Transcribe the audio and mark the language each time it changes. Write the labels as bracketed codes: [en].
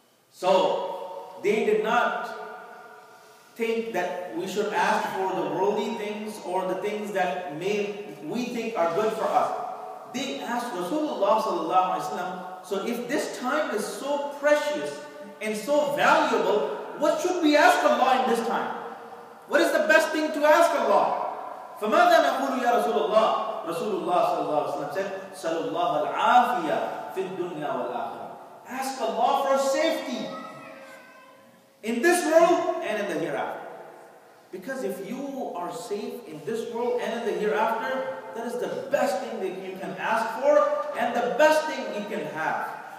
[en] So they did not think that we should ask for the worldly things or the things that we think are good for us. They asked Rasulullah sallallahu alaihi wasallam, so if this time is so precious and so valuable, what should we ask Allah in this time? What is the best thing to ask Allah? [ar] فَمَاذَا نَقُولُ يَا رَسُولَ اللَّهِ. [en] Rasulullah sallallahu alaihi wasallam said, [ar] سَلُوا اللَّهَ الْعَافِيَةَ فِي الدُّنْيَا وَالْآخِرَةِ. [en] Ask Allah for safety in this world and in the hereafter. Because if you are safe in this world and in the hereafter, that is the best thing that you can ask for and the best thing you can have.